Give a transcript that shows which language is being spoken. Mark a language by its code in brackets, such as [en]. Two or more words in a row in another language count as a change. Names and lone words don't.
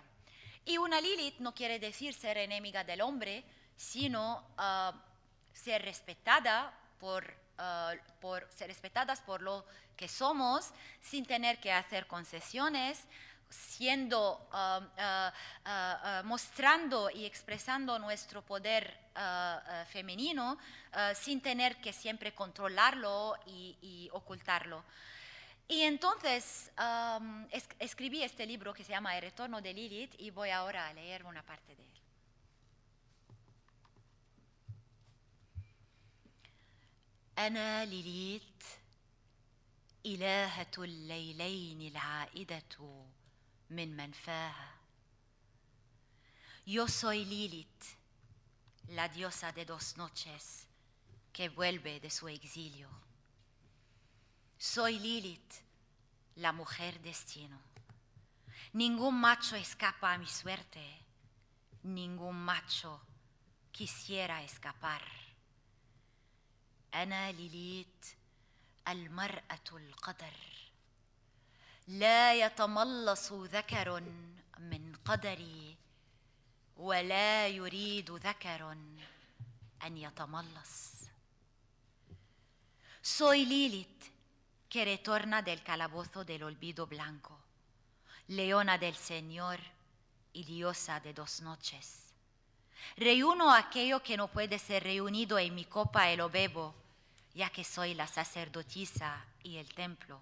[es] Y una Lilith no quiere decir ser enemiga del hombre, sino ser respetada ser respetadas por lo que somos, sin tener que hacer concesiones, mostrando y expresando nuestro poder femenino sin tener que siempre controlarlo y ocultarlo. Y entonces escribí este libro que se llama El retorno de Lilith y voy ahora a leer una parte de él. [ar] أنا ليليت إلهة الليلين العائدة من منفاها. [es] Yo soy Lilith, la diosa de 2 noches que vuelve de su exilio. Soy Lilith, la mujer destino. Ningún macho escapa a mi suerte, ningún macho quisiera escapar. [ar] أنا ليليت المرأة القدر. لا يتملص ذكر من قدري ولا يريد ذكر أن يتملص. [es] Soy Lilith, que retorna del calabozo del olvido blanco, leona del Señor y diosa de 2 noches. Reúno aquello que no puede ser reunido en mi copa y lo bebo, ya que soy la sacerdotisa y el templo.